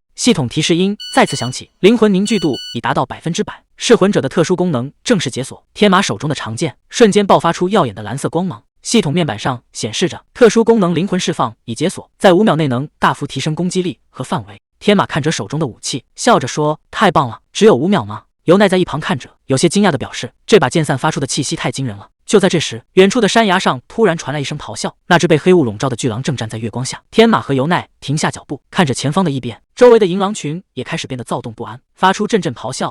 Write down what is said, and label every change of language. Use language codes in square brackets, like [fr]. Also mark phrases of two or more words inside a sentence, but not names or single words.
[zh] 系統提示音再次響起，靈魂凝聚度已達到100%，噬魂者的特殊功能正式解鎖。天馬手中的長劍瞬間爆發出耀眼的藍色光芒，系統面板上顯示着特殊功能灵魂釋放已解鎖，在5秒內能大幅提升攻擊力和範圍。天馬看着手中的武器，笑着說：“太棒了，只有5秒嗎？” 由奈在一旁看着，有些驚訝地表示：“這把劍散發出的氣息太驚人了。” 就在這時，遠處的山崖上突然傳來一聲咆哮，那只被黑霧籠罩的巨狼正站在月光下。天馬和由奈停下腳步，看着前方的異變，周圍的銀狼群也開始變得躁動不安，發出陣陣咆哮。